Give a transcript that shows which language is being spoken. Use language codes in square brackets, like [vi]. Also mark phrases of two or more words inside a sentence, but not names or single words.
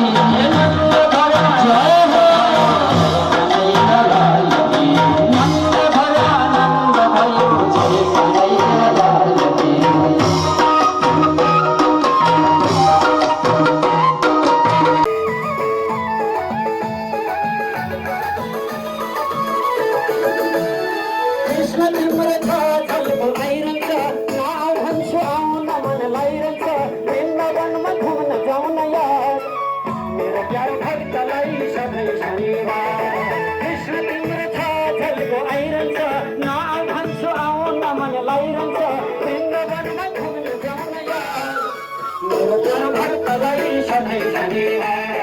[hi] नंद भरा जय हो कन्हैया लाल की, नंद भरा नंद भयो जय कन्हैया लाल की। [ne] कृष्ण तिम्रो छलको आइरहन्छ, नाउ भन्छु आउन मन लाइरहन्छ, वृन्दावनमा घुम्न जाउन यार, मेरो प्यारो भक्तलाई सधैँ शनिबार। कृष्ण तिम्रो छलको आइरहन्छ, नाउ भन्छु आउन मन लाइरहन्छ, वृन्दावनमा घुम्न जाउन यार, मेरो प्यारो भक्तलाई सधैँ शनिबार।